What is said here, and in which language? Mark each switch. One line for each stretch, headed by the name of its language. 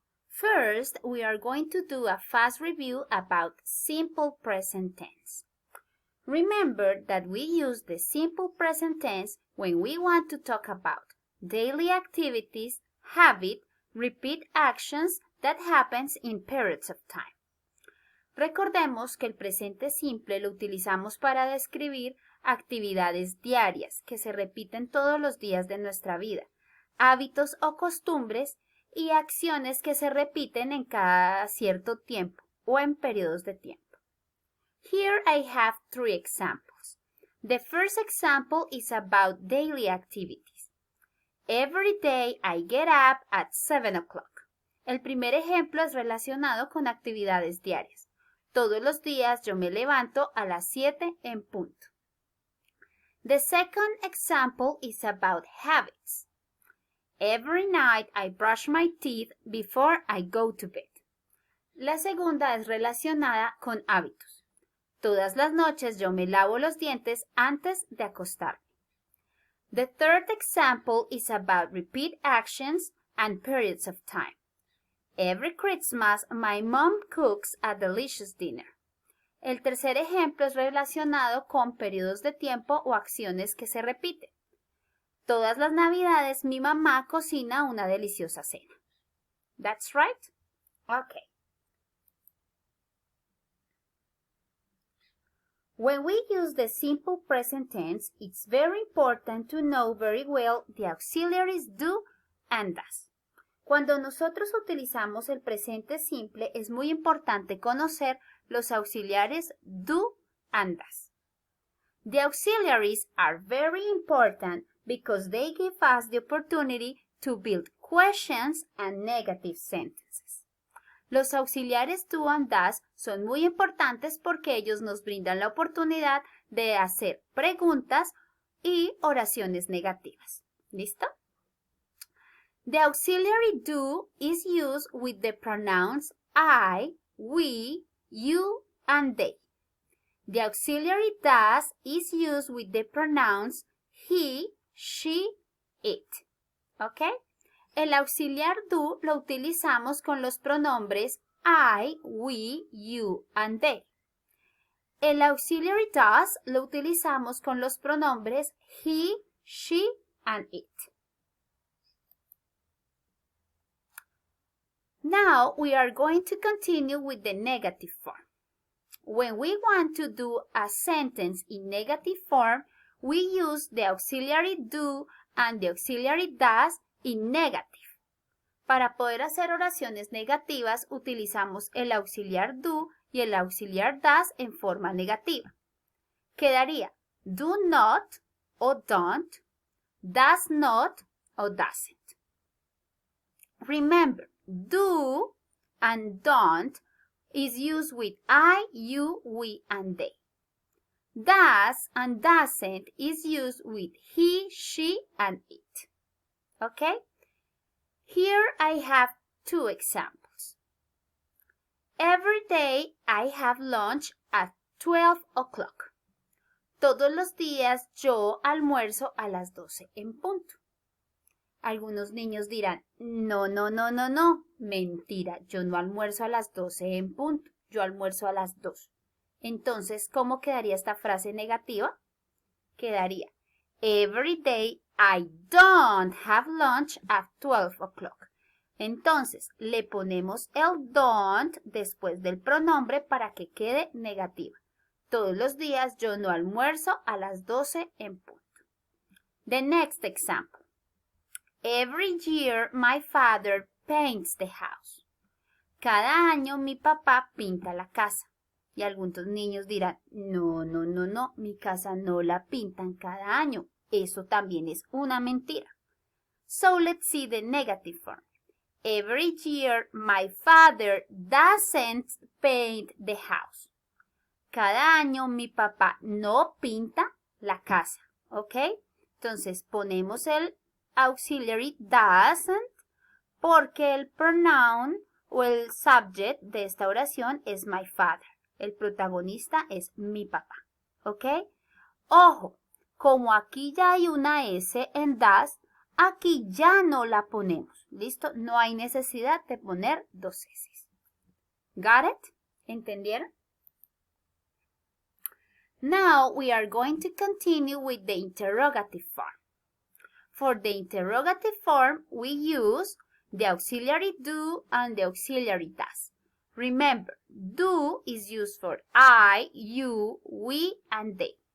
English: First, we are going to do a fast review about simple present tense. Remember that we use the simple present tense when we want to talk about daily activities, habit, repeat actions that happens in periods of time.
Spanish: Recordemos que el presente simple lo utilizamos para describir actividades diarias que se repiten todos los días de nuestra vida, hábitos o costumbres y acciones que se repiten en cada cierto tiempo o en periodos de tiempo.
English: Here I have 3 examples. The first example is about daily activities. Every day I get up at 7 o'clock.
Spanish: El primer ejemplo es relacionado con actividades diarias. Todos los días yo me levanto a las 7 en punto.
English: The second example is about habits. Every night I brush my teeth before I go to bed.
Spanish: La segunda es relacionada con hábitos. Todas las noches yo me lavo los dientes antes de acostarme.
English: The third example is about repeat actions and periods of time. Every Christmas, my mom cooks a delicious dinner.
Spanish: El tercer ejemplo es relacionado con periodos de tiempo o acciones que se repiten. Todas las Navidades mi mamá cocina una deliciosa cena.
English: That's right? Okay. When we use the simple present tense, it's very important to know very well the auxiliaries do and does.
Spanish: Cuando nosotros utilizamos el presente simple, es muy importante conocer los auxiliares
English: do and does. The auxiliaries are very important because they give us the opportunity to build questions and negative sentences.
Spanish: Los auxiliares
English: do and does
Spanish: son muy importantes porque ellos nos brindan la oportunidad de hacer preguntas y oraciones negativas. ¿Listo?
English: The auxiliary do is used with the pronouns I, we, you, and they. The auxiliary does is used with the pronouns he, she, it.
Spanish: ¿Ok? El auxiliar do lo utilizamos con los pronombres
English: I, we, you, and they.
Spanish: El auxiliary does lo utilizamos con los pronombres
English: he, she, and it. Now we are going to continue with the negative form. When we want to do a sentence in negative form, we use the auxiliary do and the auxiliary does in negative.
Spanish: Para poder hacer oraciones negativas, utilizamos el auxiliar do y el auxiliar does en forma negativa. Quedaría
English: do not
Spanish: o don't,
English: does not
Spanish: o doesn't.
English: Remember, do and don't is used with I, you, we, and they. Does and doesn't is used with he, she, and it. Okay? Here I have 2 examples. Every day I have lunch at 12 o'clock.
Spanish: Todos los días yo almuerzo a las 12 en punto. Algunos niños dirán, no, mentira, yo no almuerzo a las 12 en punto, yo almuerzo a las 2. Entonces, ¿cómo quedaría esta frase negativa? Quedaría,
English: every day I don't have lunch at 12 o'clock.
Spanish: Entonces, le ponemos el don't después del pronombre para que quede negativa. Todos los días yo no almuerzo a las 12 en punto.
English: The next example. Every year my father paints the house.
Spanish: Cada año mi papá pinta la casa. Y algunos niños dirán, no, mi casa no la pintan cada año. Eso también es una mentira.
English: So let's see the negative form. Every year my father doesn't paint the house.
Spanish: Cada año mi papá no pinta la casa. ¿Ok? Entonces ponemos el auxiliary doesn't porque el pronoun o el subject de esta oración es
English: my father.
Spanish: El protagonista es mi papá. ¿Ok? Ojo, como aquí ya hay una S en das, aquí ya no la ponemos. ¿Listo? No hay necesidad de poner dos S.
English: ¿Got it?
Spanish: ¿Entendieron?
English: Now we are going to continue with the interrogative form. For the interrogative form, we use the auxiliary do and the auxiliary does. Remember, do is used for I, you, we, and they.